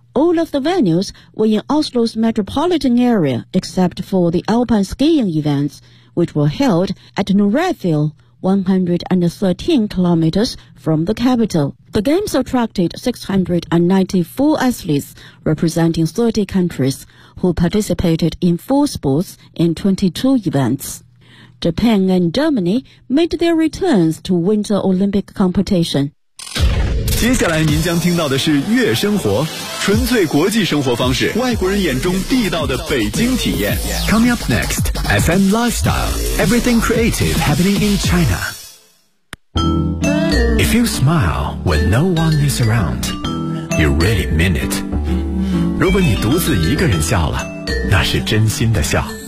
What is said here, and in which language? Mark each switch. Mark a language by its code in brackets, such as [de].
[en] All of the venues were in Oslo's metropolitan area except for the alpine skiing events, which were held at Norefjell, 113 kilometers from the capital. The games attracted 694 athletes representing 30 countries who participated in 4 sports and 22 events. Japan and Germany made their returns to Winter Olympic competition. [zh] 接下来您将听到的是悦生活，纯粹国际生活方式，外国人眼中地道的北京体验。 [en] Coming up next, FM Lifestyle, everything creative happening in China. If you smile when no one is around, you really mean it. [zh] 如果你独自一个人笑了，那是真心的笑。